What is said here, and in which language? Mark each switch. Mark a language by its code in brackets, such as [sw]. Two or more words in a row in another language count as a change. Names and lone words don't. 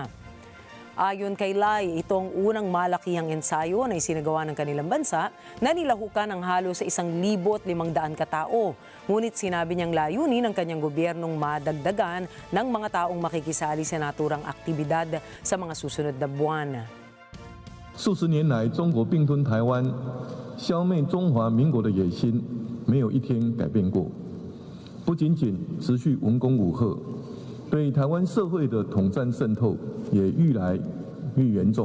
[tl] Ayon kay Lai, itong unang malakihang ensayo na isinagawa ng kanilang bansa na nilahukan ang halos sa 1,500 katao. Ngunit sinabi niyang layunin ng kanyang gobyernong madagdagan ng mga taong makikisali sa naturang aktibidad sa mga susunod na buwan. [zh] 数十年来，中国并吞台湾，消灭中华民国的野心，没有一天改变过。不仅仅持续文攻武吓，对台湾社会的统战渗透也愈来越严重。